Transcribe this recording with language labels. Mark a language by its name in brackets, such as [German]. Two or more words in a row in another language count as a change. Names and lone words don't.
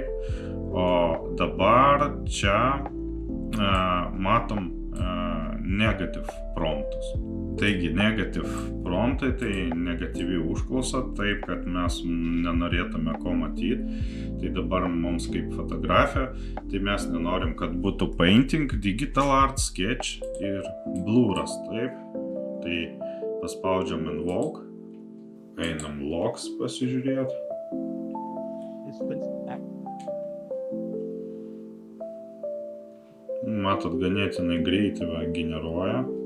[Lithuanian] O dabar čia matom [English] negative promptus. [Lithuanian] Taigi, [English] negative promptai, [Lithuanian] tai negatyvi užklausa, taip, kad mes nenorėtume ko matyti. Tai dabar mums kaip fotografija, tai mes nenorim, kad būtų [English] painting, digital art, sketch [Lithuanian] ir blurras, taip. Tai paspaudžiam invoke, einam logs pasižiūrėti. Matot, ganėtinai greitai generuoja.